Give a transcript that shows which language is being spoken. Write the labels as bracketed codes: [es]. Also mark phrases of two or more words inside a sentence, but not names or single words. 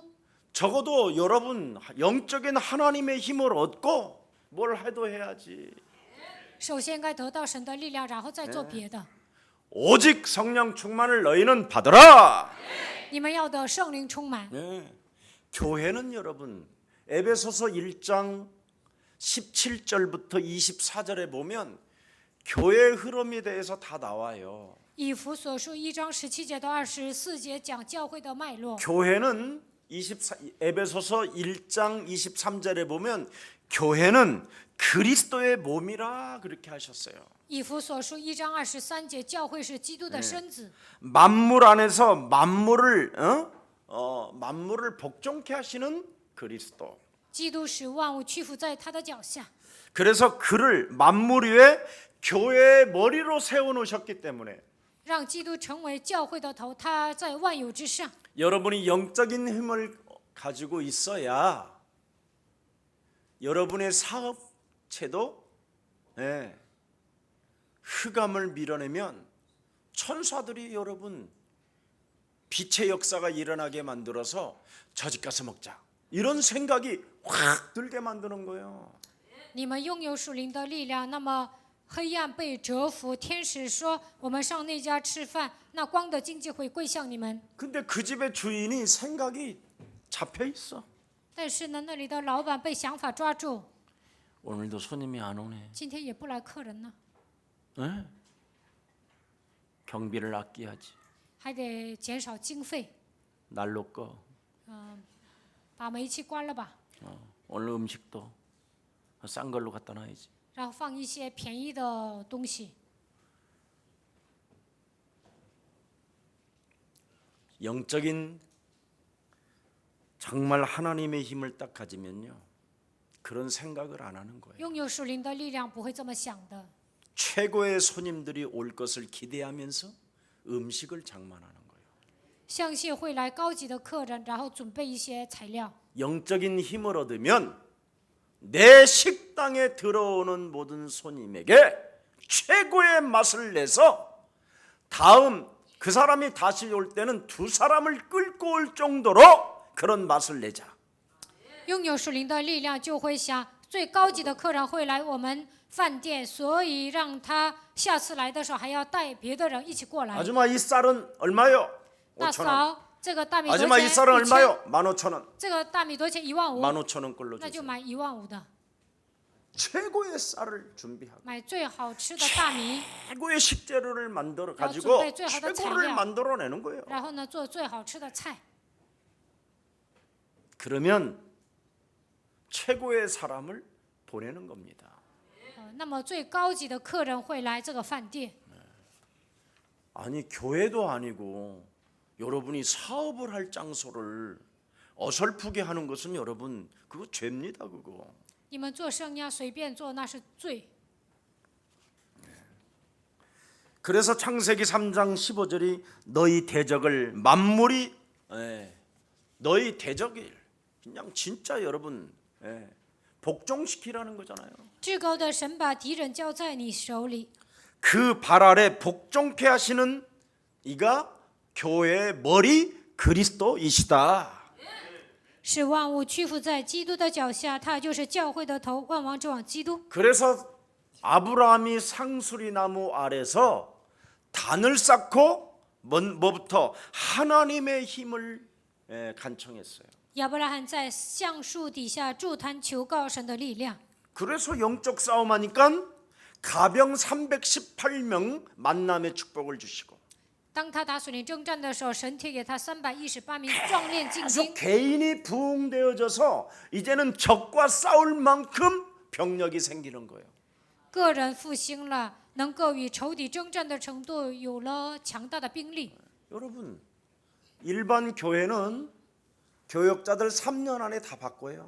[ko] 적어도 여러분 영적인 하나님의 힘을 얻고 뭘 해도 해야지. [zh] 首先该得到神的力量，然后再做别的。 [ko] 오직 성령 충만을 너희는 받으라. [zh] 你们要得圣灵充满。 [ko] 교회는 여러분 에베소서 1장 17절부터 24절에 보면 교회의 흐름에 대해서 다 나와요. [zh] 以弗所书1章17节到24节讲教会的脉络。 [ko] 교회는 에베소서 1장 23절에 보면 교회는 그리스도의 몸이라 그렇게 하셨어요. [zh] 以弗所书1章23节，教会是基督的身子。 [ko] 만물 안에서 만물을 복종케 하시는 그리스도. [zh] 基督使万物屈服在他的脚下， [ko] 그래서 그를 만물 위에 교회의 머리로 세워 놓으셨기 때문에 [zh] 让基督成为教会的头，他在万有之上。 [ko] 여러분이 영적인 힘을 가지고 있어야 여러분의 사업체도 흑암을 밀어내면 천사들이 여러분 빛의 역사가 일어나게 만들어서 저 집 가서 먹자 이런 생각이 확 들게 만드는 거예요. [zh] 你们拥有属灵的力量，那么黑暗被折服，天使说我们上那家吃饭，那光的经济会归向你们。 [ko] 근데 그 집의 주인이 생각이 잡혀 있어. [zh] 但是呢，那里的老板被想法抓住， [ko] 오늘도 손님이 안 오네. [zh] 今天也不来客人呢， [ko] 경비를 아껴야지. [zh] 还得减少经费， [ko] 날로 꺼. [zh] 把煤气关了吧， [ko] 오늘 음식도 싼 걸로 갖다 놔야지. [zh] 然后放一些便宜的东西。 [ko] 영적인 정말 하나님의 힘을 딱 가지면요 그런 생각을 안 하는 거예요. [zh] 拥有属灵的力量不会这么想的。 [ko] 최고의 손님들이 올 것을 기대하면서 음식을 장만하는 거예요. [zh] 相信会来高级的客人，然后准备一些材料。 [ko] 영적인 힘을 얻으면 내 식당에 들어오는 모든 손님에게 최고의 맛을 내서 다음 그 사람이 다시 올 때는 두 사람을 끌고 올 정도로 그런 맛을 내자. [zh] 拥有属灵的力量，就会想最高级的客人会来我们饭店，所以让他下次来的时候还要带别的人一起过来。 [ko] 아줌마 이 쌀은 얼마요? [zh] 大 [ko] 5,000원. [zh] 嫂，这个大米多少 [ko] 아줌마 [zh] 钱？ [ko] 이 쌀은 [zh] 1000。 [ko] 얼마요? 15,000원. [zh] 这个大米多少钱？15000。 [ko] 15,000원 걸로 [zh] 那就 [ko] 주세요. [zh] 买15000的， [ko] 최고의 쌀을 준비하고 [zh] 买最好吃的大米， [ko] 최고의 식재료를 만들어 야, 가지고 준비 최고의 최고를 [zh] 材料. [ko] 만들어내는 거예요. [zh] 然后呢做最好吃的菜。 [ko] 그러면 최고의 사람을 보내는 겁니다. [zh] 那么最高级的客人会来这个饭店。 [ko] 아니 교회도 아니고 여러분이 사업을 할 장소를 어설프게 하는 것은 여러분 그거 죄입니다. 그거. [zh] 你们做生意随便做那是罪。 [ko] 그래서 창세기 3장 15절이 너희 대적을 만물이 너희 대적이 그냥 진짜 여러분 복종시키라는 거잖아요. [zh] 至高的神把敌人交在你手里， [ko] 그 발 아래 복종케 하시는 이가 교회의 머리 그리스도이시다. [zh] 使万物屈服在基督的脚下，他就是教会的头，万王之王基督。 [ko] 그래서 아브라함이 상수리 나무 아래서 단을 쌓고 뭐부터 하나님의 힘을 간청했어요. [zh] 亚伯拉罕在橡树底下筑坛求告神的力量， [ko] 그래서 영적 싸움하니까 가병 318명 만남의 축복을 주시고 [zh] 当他打属灵征战的时候，神贴给他318名壮烈精 [ko] 계속 [zh] 英。 [ko] 개인이 부흥되어져서 이제는 적과 싸울 만큼 병력이 생기는 거예요. [zh] 个人复兴了，能够与仇敌征战的程度有了强大的兵力。 [ko] 여러분 일반 교회는 교역자들 3년 안에 다 바꿔요.